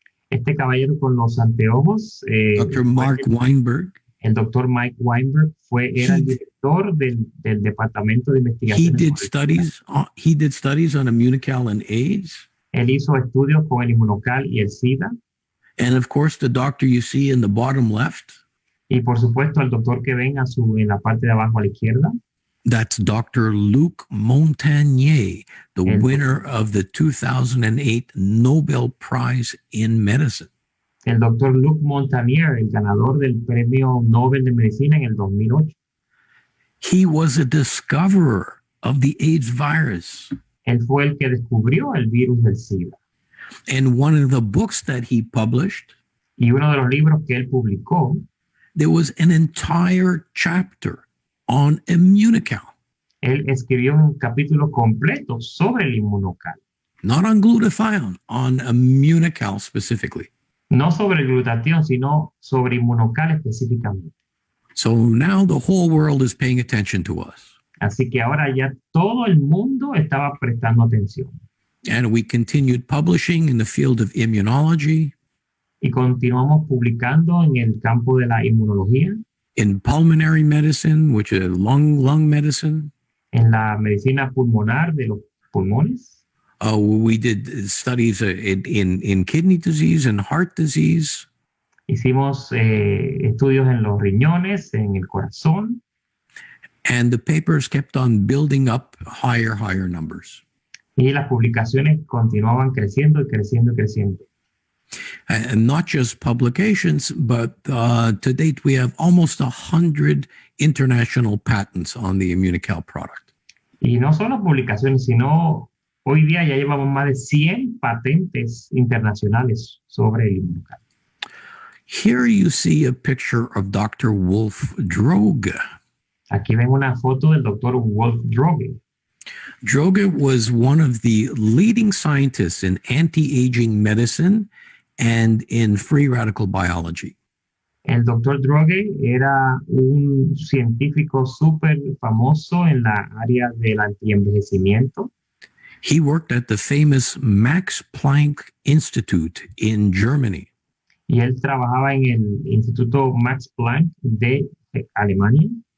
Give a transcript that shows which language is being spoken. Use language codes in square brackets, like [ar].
[es] Este caballero con los anteojos, [en] Dr. Mark Weinberg. [es] El doctor Mike Weinberg era el director del Departamento de Investigación. [en] He did studies on immunocal and AIDS. [es] Él hizo estudios con el immunocal y el SIDA. [en] And of course, the doctor you see in the bottom left. [es] Y por supuesto, el doctor que ven en la parte de abajo a la izquierda. [en] That's Dr. Luc Montagnier, the winner of the 2008 Nobel Prize in Medicine. [es] El doctor Luc Montagnier, el ganador del Premio Nobel de Medicina en el 2008. [en] He was a discoverer of the AIDS virus. [es] Él fue el que descubrió el virus del SIDA. [en] And one of the books that he published, [es] y uno de los libros que él publicó, [en] there was an entire chapter on immunocal. [es] Él escribió un capítulo completo sobre el immunocal. [en] Not on glutathione, on immunocal specifically. [es] No sobre el glutatión, sino sobre inmunocal específicamente. [en] So now the whole world is paying attention to us. [es] Así que ahora ya todo el mundo estaba prestando atención. [en] And we continued publishing in the field of immunology. [es] Y continuamos publicando en el campo de la inmunología. [en] In pulmonary medicine, which is lung medicine. [es] En la medicina pulmonar de los pulmones. [en] We did studies in kidney disease and heart disease. [es] Hicimos estudios en los riñones, en el corazón. [en] And the papers kept on building up higher numbers. [es] Y las publicaciones continuaban creciendo y creciendo y creciendo. [en] And not just publications, but to date we have almost 100 international patents on the immunocal product. [es] Y no solo publicaciones, sino hoy día ya llevamos más de 100 patentes internacionales sobre el immunocal. [en] Here you see a picture of Dr. Wolf Droge. [es] Aquí ven una foto del doctor Wolf Droge. [en] Droge was one of the leading scientists in anti-aging medicine and in free radical biology. [es] El doctor Droge era un científico súper famoso en la área del antienvejecimiento. [en] He worked at the famous Max Planck Institute in Germany. [es] Y él trabajaba en el Instituto Max Planck de Alemania.